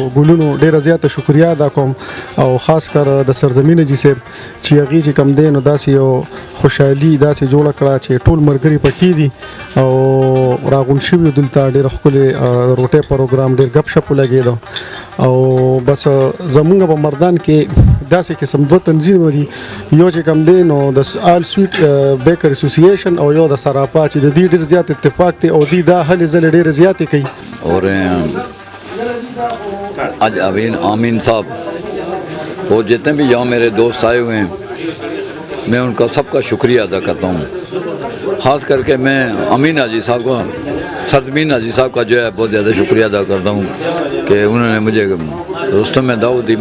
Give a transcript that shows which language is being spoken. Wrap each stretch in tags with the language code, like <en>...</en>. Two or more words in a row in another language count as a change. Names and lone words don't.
<ps>ګلونو ډېره زیاته شکریا ادا کوم او خاص کر د سرزمین جی صاحب چې هغې چې کم دی نو داسې یو خوشحالي داسې جوړه کړه چې ټول ملګري پکې دي او راغونډ شوي دلته ډېر ښکلی روټۍ پروګرام ډېر ګپ شپ ولګېده او بس زمونږ په مردان کې داسې قسم دوه تنظیم دي یو چې کم دی نو د آل سویټ بیکر اسوسییشن او یو د سراپا چې د دې ډېر زیات اتفاق دی او دی دا هلې ځلې ډېرې زیاتې کوي.</ps> <ur>اور آج آمین صاحب اور جتنے بھی یہاں میرے دوست آئے ہوئے ہیں میں ان کا سب کا شکریہ ادا کرتا ہوں. خاص کر کے میں امین حاجی صاحب کا سرزمین حاجی صاحب کا جو ہے بہت زیادہ شکریہ ادا کرتا ہوں کہ انہوں نے مجھے رستم میں دعوت دی.</ur>